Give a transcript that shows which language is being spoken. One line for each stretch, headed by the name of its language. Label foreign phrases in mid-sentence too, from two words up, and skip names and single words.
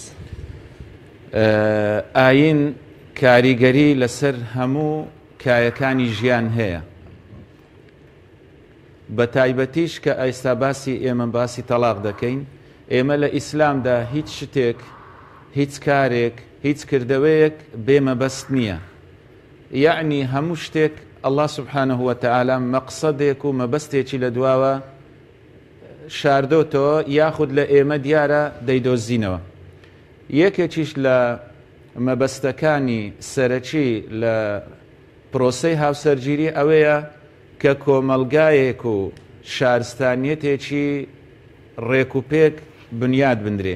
Central Kurdish: ئاین کاریگەری لەسەر هەموو کایەکانی ژیان هەیە بە تایبەتیش کە ئێستا باسی ئێمە باسی تەلاق دەکەین. ئێمە لە ئیسلامدا هیچ شتێک هیچ کارێک هیچ کردەوەیەک بێمەبەست نییە. یعنی هەموو شتێک
Arabic: الله سبحانه وتعالى
Central Kurdish: مەقسەدێک و مەبەستێکی لە دواوە شاردۆتەوە یاخود لە ئێمە دیارە دەیدۆزینەوە. یەکێکیش لە مەبەستەکانی سەرەکی لە پرۆسەی هاوسەرگیری ئەوەیە کە کۆمەلگایەک و شارستانیەتێکی ڕێکوپێک بنیاد بندرێ.